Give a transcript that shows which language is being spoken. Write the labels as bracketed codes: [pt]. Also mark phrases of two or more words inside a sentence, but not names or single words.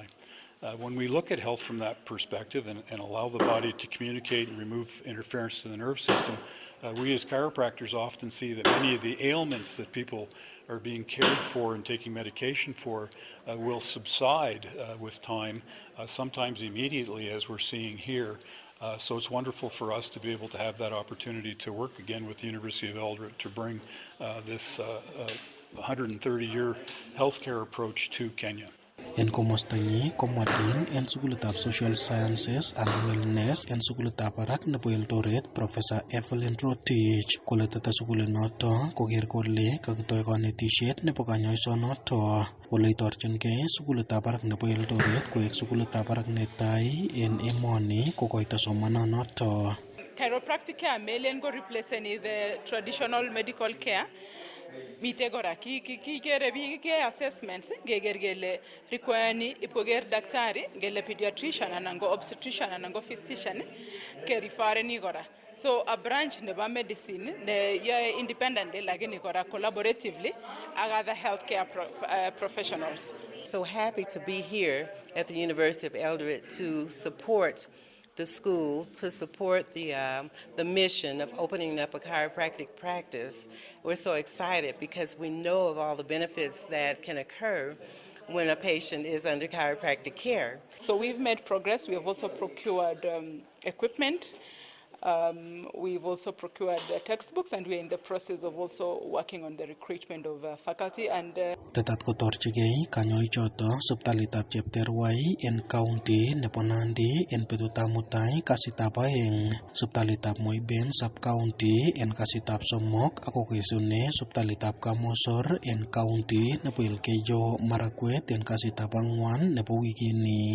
[en] When we look at health from that perspective and allow the body to communicate and remove interference to the nerve system, we as chiropractors often see that many of the ailments that people are being cared for and taking medication for will subside with time, sometimes immediately, as we're seeing here. So it's wonderful for us to be able to have that opportunity to work again with the University of Eldoret to bring this 130-year healthcare approach to Kenya. [kln] En komostanyi komwa Dean en sukulitab Social Sciences and Wellness en sukulitab barak nebo Eldoret Professor Evelyn Rotich kole tete sukulinoto koker kole kakitoi kanetisiet nebo kanyoisonoto ole itorchingei sukulitab barak nebo Eldoret koek sukulitab barak netai en emoni kokoito somananoto. [en] Chiropractic care [kln] melen ko replaceni [en] the traditional medical care. [kln] Mite kora kikere biik ke assessments ngeker kele requireani ipkoker daktari ngele pediatrician anan ko obstetrician anan ko physician ke refereni kora. [en] So a branch nebo medicine [kln] ne yae [en] independently [kln] lakini kora [en] collaboratively ak other healthcare professionals. So happy to be here at the University of Eldoret to support the school, to support the mission of opening up a chiropractic practice. We're so excited because we know of all the benefits that can occur when a patient is under chiropractic care. So we've made progress. We have also procured equipment. We've also procured textbooks, and we're in the process of also working on the recruitment of faculty and [kln] Tetat kotorchigei kanyoichoto sipitalitab Chepterwai en county nebo Nandi en betutab mutai kasitab aeng, sipitalitab Moiben sub-county en kasitab somok ak kokesune sipitalitab Kamosor en county nebo Elgeyo Marakwet en kasitab ang'wan nebo wikini.